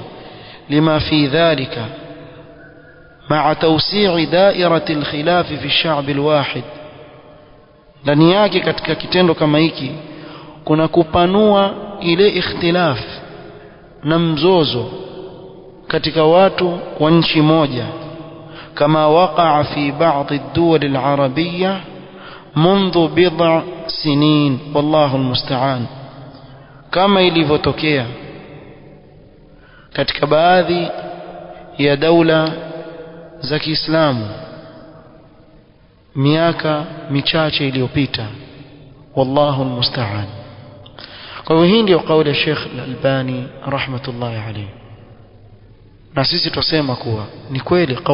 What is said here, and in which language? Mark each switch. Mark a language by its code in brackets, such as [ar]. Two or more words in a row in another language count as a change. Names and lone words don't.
[ar] لما في ذلك مع توسيع دائرة الخلاف في الشعب الواحد, [sw] ndani yake katika kitendo kama hiki kuna kupanua ile ikhtilaf na mzozo katika watu wa nchi moja, kama [ar] وقع في بعض الدول العربية منذ بضع سنين والله المستعان, [sw] kama ilivyotokea katika baadhi ya daula za Kiislamu miaka michache iliyopita, [ar] والله المستعان. [sw] kwa hivyo hii ndio kauli ya Sheikh Al-Albani [ar] رحمة الله عليه, [sw] na sisi tusema kuwa ni kweli kauli